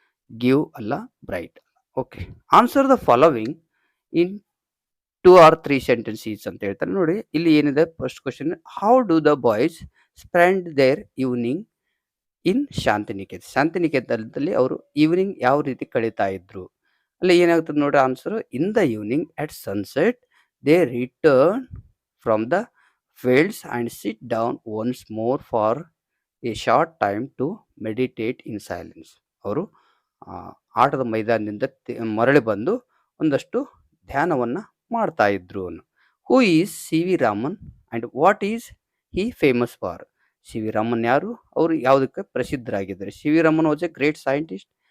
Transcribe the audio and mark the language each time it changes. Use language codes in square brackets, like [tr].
[en] Give ಅಲ್ಲ, bright. Okay, answer the following in 2 or 3 sentences [kn] ಅಂತ ಹೇಳ್ತಾರೆ. ನೋಡಿ, ಇಲ್ಲಿ ಏನಿದೆ [en] First question, how do the boys spend their evening in Shantiniketan? [kn] ಶಾಂತಿನಿಕೇತನದಲ್ಲಿ ಅವರು ಈವ್ನಿಂಗ್ ಯಾವ ರೀತಿ ಕಳೀತಾ ಇದ್ರು? ಅಲ್ಲಿ ಏನಾಗ್ತದೆ ನೋಡಿ [en] Answer, in the evening at sunset they return from the fields and sit down once more for a short time to meditate in silence. [kn] ಅವರು ಆಟದ ಮೈದಾನದಿಂದ ಮರಳಿ ಬಂದು ಒಂದಷ್ಟು ಧ್ಯಾನವನ್ನ ಮಾಡ್ತಾ ಇದ್ರು. [en] Who is C V Raman and what is he famous for? [kn] C V Raman ಯಾರು, ಅವರು ಯಾವುದಕ್ಕೆ ಪ್ರಸಿದ್ಧರಾಗಿದ್ದಾರೆ? [en] C V Raman was a great scientist.